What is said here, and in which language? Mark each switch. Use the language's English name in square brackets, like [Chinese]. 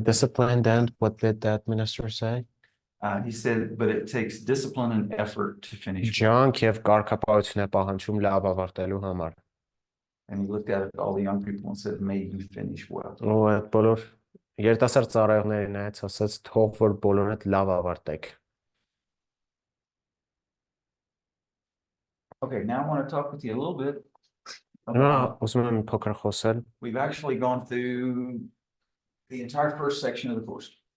[English] discipline then, what did that minister say? He said, but it takes discipline and effort to finish. [Armenian] Ջանք եւ կարգապահություն է պահանջում լավ ավարտելու համար։ [English] And he looked at all the young people and said, may you finish well. [Armenian] Ու այդ բոլոր երիտասարդ ծառայողներին նայեց, ասաց թող որ բոլորդ լավ ավարտեք։ [English] Okay, now I want to talk with you a little bit. We've actually gone through the entire first section of the course.